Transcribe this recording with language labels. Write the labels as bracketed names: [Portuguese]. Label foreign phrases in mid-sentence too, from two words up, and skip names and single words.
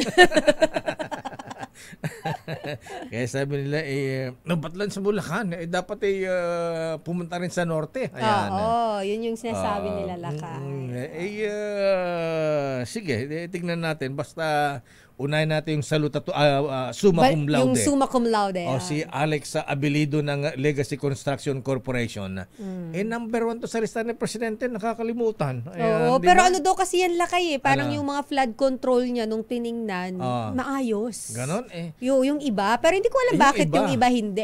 [Filipino] Kaya sabi nila, ba't lang sa Bulacan? Dapat pumunta rin sa norte. Ayan. Yun yung sinasabi nila lakay. Sige, tignan natin. Basta unahin natin yung [Latin] summa cum laude. Yung summa cum laude. [Filipino] Si Alex Abilido ng Legacy Construction Corporation. Number 1 to sa lista ng presidente, nakakalimutan. Ayan, pero ano daw kasi yan lakay parang yung mga [English] flood control [Filipino] niya nung tiningnan, maayos. Ganon yung iba, pero hindi ko alam bakit yung iba hindi.